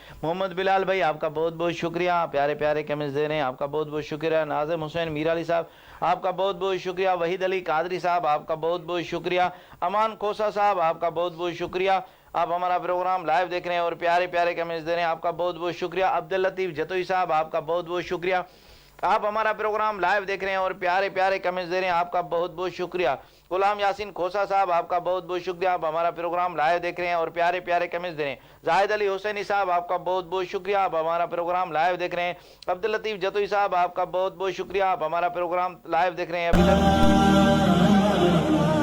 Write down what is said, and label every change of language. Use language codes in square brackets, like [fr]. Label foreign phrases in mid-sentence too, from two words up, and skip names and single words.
[hi] मोहम्मद बिलाल भाई, आपका बहुत बहुत शुक्रिया, प्यारे प्यारे कमेंट्स दे रहे हैं, आपका बहुत बहुत शुक्रिया। नाज़िम हुसैन मीर अली साहब, आपका बहुत बहुत शुक्रिया। वहीद अली कादरी साहब, आपका बहुत बहुत शुक्रिया। अमान खोसा साहब, आपका बहुत बहुत शुक्रिया, आप हमारा प्रोग्राम लाइव देख रहे हैं और प्यारे प्यारे कमेंट्स दे रहे हैं, आपका बहुत बहुत शुक्रिया। अब्दुल लतीफ़ जतोई साहब, आपका बहुत बहुत शुक्रिया, आप हमारा प्रोग्राम लाइव देख रहे हैं और प्यारे प्यारे कमेंट्स दे रहे हैं, आपका बहुत बहुत शुक्रिया। गुलाम यासीन खोसा साहब, आपका बहुत बहुत शुक्रिया, आप हमारा प्रोग्राम लाइव देख रहे हैं और प्यारे प्यारे कमेंट्स दे रहे हैं। जाहिद अली हुसैनी साहब, आपका बहुत बहुत शुक्रिया, आप हमारा प्रोग्राम लाइव देख रहे हैं। अब्दुल लतीफ़ जतोई साहब, आपका बहुत बहुत शुक्रिया, आप हमारा प्रोग्राम लाइव देख रहे हैं। अभी तक